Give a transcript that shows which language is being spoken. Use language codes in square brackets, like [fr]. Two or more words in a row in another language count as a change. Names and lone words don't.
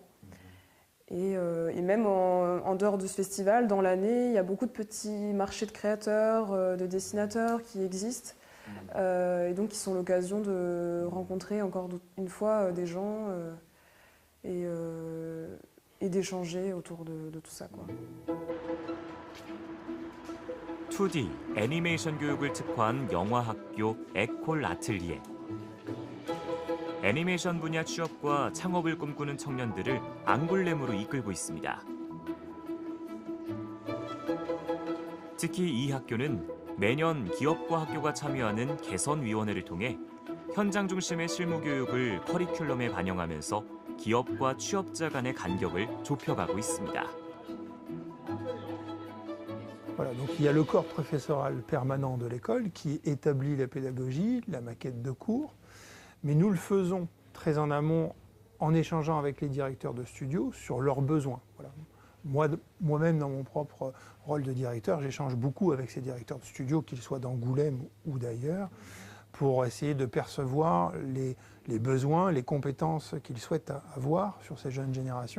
[fr] Et même en dehors de ce festival, dans l'année, il y a beaucoup de petits marchés de créateurs, de dessinateurs qui existent, et donc qui sont l'occasion de rencontrer encore une fois des gens et d'échanger autour de tout ça, quoi. [ko] 2D, 애니메이션 교육을 특화한 영화학교 에콜 아틀리에. 애니메이션 분야 취업과 창업을 꿈꾸는 청년들을 앙굴렘으로 이끌고 있습니다. 특히 이 학교는 매년 기업과 학교가 참여하는 개선위원회를 통해 현장 중심의 실무 교육을 커리큘럼에 반영하면서 기업과 취업자 간의 간격을 좁혀가고 있습니다. [fr] Voilà, donc il y a le corps professoral permanent de l'école qui établit la pédagogie, la maquette de cours, mais nous le faisons très en amont en échangeant avec les directeurs de studio sur leurs besoins. Voilà. Moi-même, dans mon propre rôle de directeur, j'échange beaucoup avec ces directeurs de studio, qu'ils soient d'Angoulême ou d'ailleurs, pour essayer de percevoir les besoins, les compétences qu'ils souhaitent avoir sur ces jeunes générations.